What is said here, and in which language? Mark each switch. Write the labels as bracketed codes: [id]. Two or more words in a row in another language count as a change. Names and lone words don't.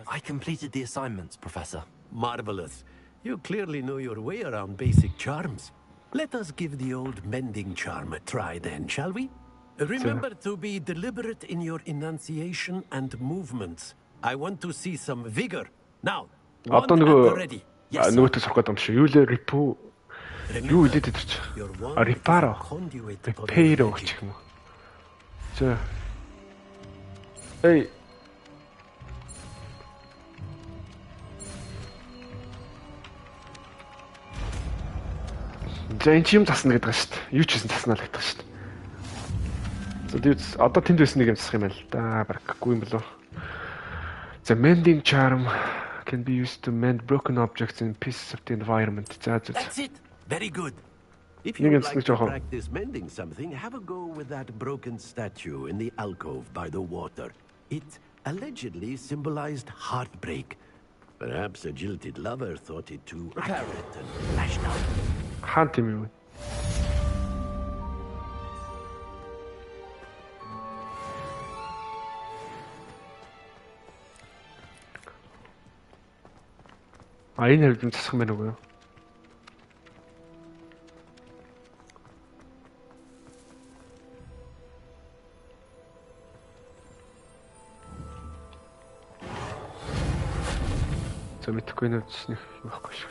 [en] I completed the assignments, Professor. Marvelous. You clearly know your way around basic charms. Let us give the old mending charm a try then, shall we? Remember to be deliberate in your enunciation and movements. I want to see some vigor. Now, [mn] одоо нөгөө нөгөөтөс сурах гэдэг юм шиг. Юу лээ рипу. Юу хэлээд идэрч. Рипаро. Рипейро гэх юм уу. За. Эй. За энэ юм засна гэдэг шүү дээ. Юу ч гэсэн заснаа л гэдэг шүү дээ. За тэгээд одоо тэнд байсан нэг юм засах юм байна л да. Барахгүй юм болов. [en] The mending charm can be used to mend broken objects in pieces of the environment. That's it. Very good. If you would like to practice mending something, have a go with that broken statue in the alcove by the water. It allegedly symbolized heartbreak. Perhaps a jilted lover thought it too accurate and lashed out. [mn] Хаан тийм юу? Энэ хэлбэн засах юм байна уу? За мэдхгүй нэ үснэх юм байхгүй шүү.